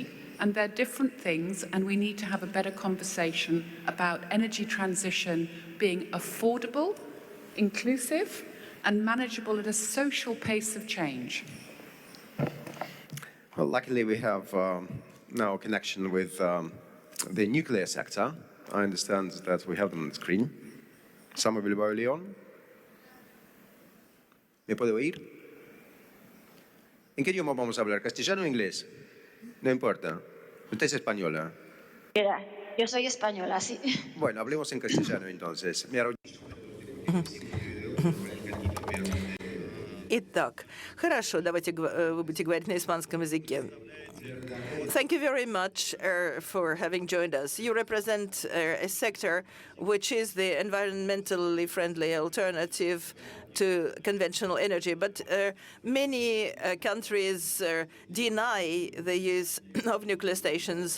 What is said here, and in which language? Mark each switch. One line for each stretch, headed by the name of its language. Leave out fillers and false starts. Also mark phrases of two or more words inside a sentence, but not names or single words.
English: And they're different things, and we need to have a better conversation about energy transition being affordable, inclusive, and manageable at a social pace of change. Well, luckily we have now a connection with the nuclear sector. I understand that we have them on the screen.
Spanish: Samuel Bilbao León. ¿Me puede oír? ¿En qué idioma vamos a hablar? ¿Castellano o inglés? No importa. Usted es española. Mira, yo soy española, sí. Bueno, hablemos en castellano entonces.
Russian: Итак, хорошо, давайте вы будете говорить на испанском языке.
English: Thank you very much for having joined us. You represent a sector which is the environmentally friendly alternative to conventional energy, but many countries deny the use of nuclear stations.